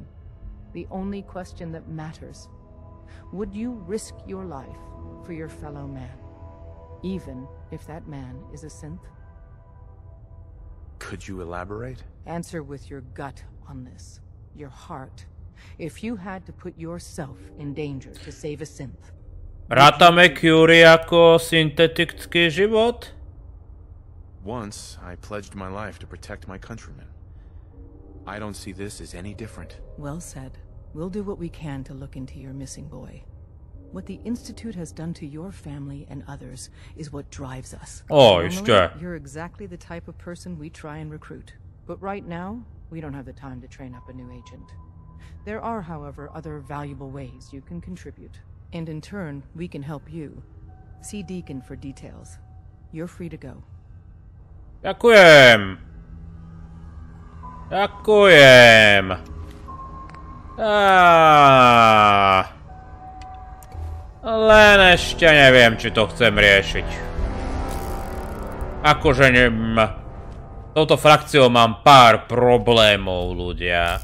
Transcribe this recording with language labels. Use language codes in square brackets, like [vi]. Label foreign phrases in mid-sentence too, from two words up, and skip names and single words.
[en] The only question that matters. Would you risk your life for your fellow man? Even if that man is a synth? Could you elaborate? Answer with your gut on this. Your heart. If you had to put yourself in danger to save a synth. [sk] Rátame Curie ako syntetický život? [en] Once, I pledged my life to protect my countrymen. I don't see this as any different. Well said. We'll do what we can to look into your missing boy. What the Institute has done to your family and others is what drives us. Oh, Normally, you're exactly the type of person we try and recruit. But right now, we don't have the time to train up a new agent. There are, however, other valuable ways you can contribute. And in turn, we can help you. See Deacon for details. You're free to go. [sk] Ďakujem. Ďakujem. Len ešte neviem, či to chcem riešiť. Akože touto frakciou mám pár problémov, ľudia.